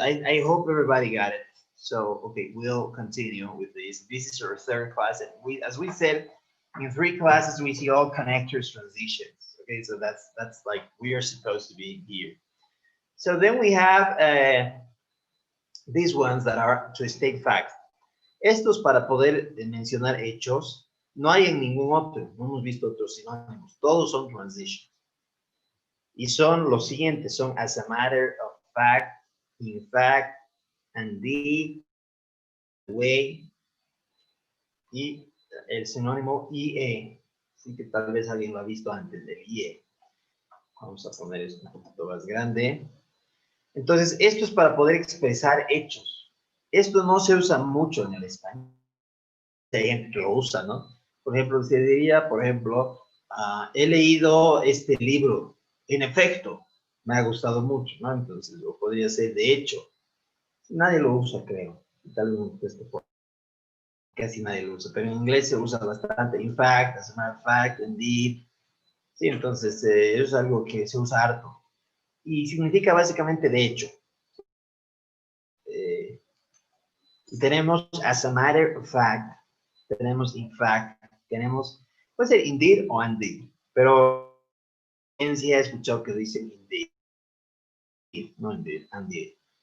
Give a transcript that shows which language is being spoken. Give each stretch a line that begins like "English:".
English: I hope everybody got it. So, okay, we'll continue with this. This is our 3rd class. And as we said, in 3 classes, we see all connectors transitions. Okay, so that's like we are supposed to be here. So then we have these ones that are to state facts.
Spanish: Estos para poder mencionar hechos, no hay en ningún otro. No hemos visto otros sinónimos. Todos son transitions. Y son los siguientes, son
English: as a matter of fact, in fact, indeed, way,
Spanish: y el sinónimo IE. Así que tal vez alguien lo ha visto antes del IE. Vamos a poner esto un poquito más grande. Entonces, esto es para poder expresar hechos. Esto no se usa mucho en el español. Hay gente que lo usa, ¿no? Por ejemplo, se diría, por ejemplo, he leído este libro. En efecto, me ha gustado mucho, ¿no? Entonces, lo podría ser de hecho. Nadie lo usa, creo. Tal vez casi nadie lo usa, pero en inglés se usa bastante.
English: In fact, as a matter of fact, indeed.
Spanish: Sí, entonces, es algo que se usa harto. Y significa básicamente de hecho. Tenemos
English: as a matter of fact,
Spanish: tenemos in fact, tenemos, puede ser indeed o indeed, pero sí he escuchado que dicen indeed, no indeed, indeed.